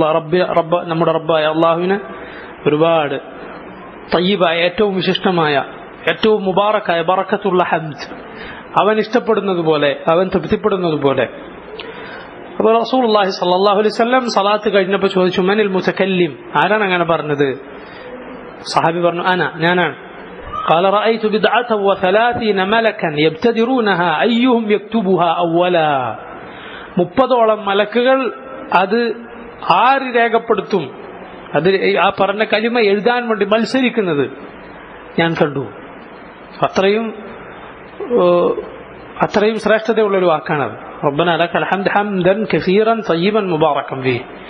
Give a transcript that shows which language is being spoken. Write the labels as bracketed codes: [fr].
[ml] റബ്ബ് നമ്മുടെ റബ്ബായ അല്ലാഹുവിന് ഒരുപാട് തയ്യിബായ, ഏറ്റവും വിശിഷ്ടമായ, ഏറ്റവും മുബാറക്കായ, ബറക്കത്തുള്ള ഹംദ്, അവൻ ഇഷ്ടപ്പെടുന്നത് പോലെ, അവൻ തൃപ്തിപ്പെടുന്നത് പോലെ. അപ്പോൾ റസൂലുള്ളാഹി സ്വല്ലല്ലാഹു അലൈഹി വസല്ലം സലാത്ത് കഴിഞ്ഞപ്പോൾ ചോദിച്ചു [ar] മനിൽ മുതകല്ലിം, [ml] ആരാണ് അങ്ങനെ പറഞ്ഞത്? സഹാബി പറഞ്ഞു ഞാനാണ്. [ar] قال رأيت 39 ملكا يبتدرونها أيهم يكتبها أولا. [ml] 30ഓളം മലക്കുകൾ അത് ആര് രേഖപ്പെടുത്തും, അത് ആ പറഞ്ഞ കലിമ എഴുതാൻ വേണ്ടി മത്സരിക്കുന്നത് ഞാൻ കണ്ടു. അത്രയും ശ്രേഷ്ഠതയുള്ളൊരു വാക്കാണത്. [ar] റബ്ബന ലക്കൽ ഹംദ് ഹംദൻ കസീറൻ തയ്യിബൻ മുബാറകൻ ഫീഹ്.